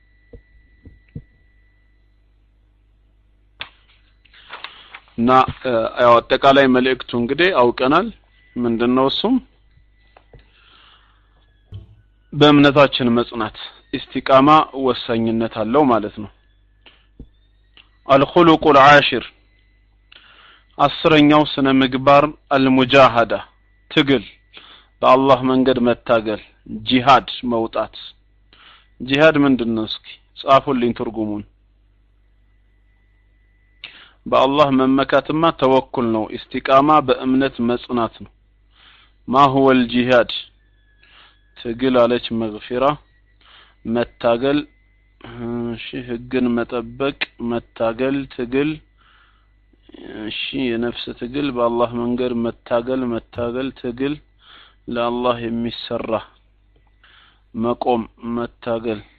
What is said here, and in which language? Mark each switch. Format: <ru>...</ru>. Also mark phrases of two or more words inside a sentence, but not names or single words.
<am>እና ያው አጠቃላይ መልእክቱ እንግዲህ አውቀናል ምንድነው እሱም በእምነታችን መጽናት ኢስቲቃማ ወሳኝነት አለው ማለት ነው</am> <ar>الخلق العاشر</ar> <am>አስረኛው ስነ ምግባር አልሙጃሃዳ ትግል በአላህ መንገድ መታገል ጂሃድ መውጣት ጂሃድ ምንድነው እስኪ ጻፉልኝ ትርጉሙን በአላህ መመካትማ ተወኩል ነው ኢስቲቃማ በእምነት መጽናት ነው</am> <ar>ما هو الجهاد</ar> <am>ትግል አለች መግፊራ መታገል እሺ ህግን መጠበቅ መታገል ትግል እሺ የነፍስ ትግል በአላህ መንገድ መታገል ትግል ለአላህ የሚሰራ መቆም መታገል</am>